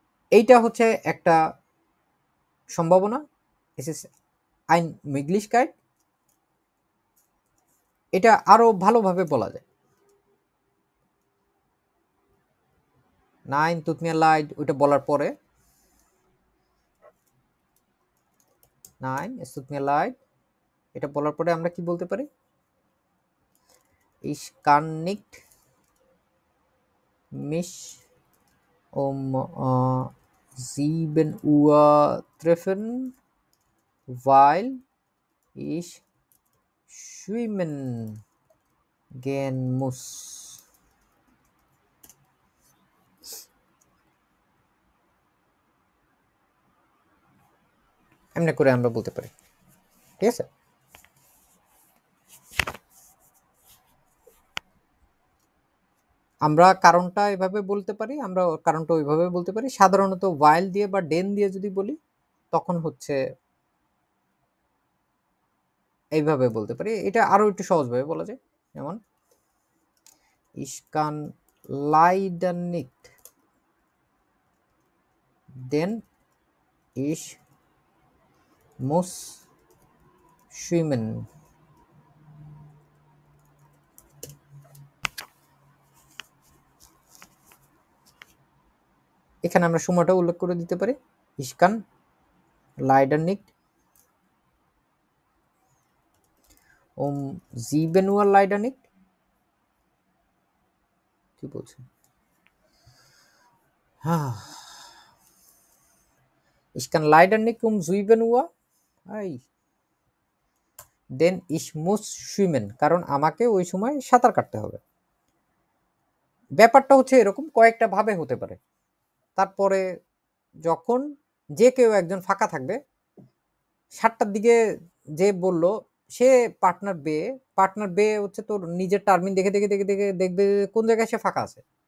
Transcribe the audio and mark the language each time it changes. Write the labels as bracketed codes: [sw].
[bn] এইটা হচ্ছে একটা সম্ভাবনা। [de] Es ist eine Möglichkeit। [bn] এটা আরো ভালোভাবে বলা যায়। [de] Nein, tut mir leid, [bn] ওইটা বলার পরে। [de] Nein, es tut mir leid, [bn] এটা বলার পরে আমরা কি বলতে পারি? [de] Ich kann nicht mich um 7 Uhr treffen, weil ich schwimmen gehen muss. [bn] এমনি করে আমরা বলতে পারি, ঠিক আছে? আমরা কারণটা এভাবে বলতে পারি, আমরা কারণটা ওইভাবে বলতে পারি। সাধারণত while দিয়ে বা den দিয়ে যদি বলি তখন হচ্ছে এইভাবে বলতে পারি। এটা আরো একটু সহজভাবে বলা যায়, যেমন [de] ich kann leider nicht, denn ich muss schwimmen. [bn] এখানে আমরা সময়টা উল্লেখ করে দিতে পারি, [de] ich kann leider nicht 7 Uhr leider nicht। [bn] কি বলছে? [de] Ich kann leider nicht 7 Uhr, denn ich muss schwimmen, [bn] কারণ আমাকে ওই সময় সাঁতার কাটতে হবে। ব্যাপারটা হচ্ছে এরকম, কয়েকটা ভাবে হতে পারে। তারপরে যখন যে কেউ একজন ফাঁকা থাকবে, 7টার দিকে যে বলল সে পার্টনার বে হচ্ছে তোর নিজের টার্মিন দেখে দেখে দেখে দেখে দেখবে কোন জায়গায় সে ফাঁকা আছে।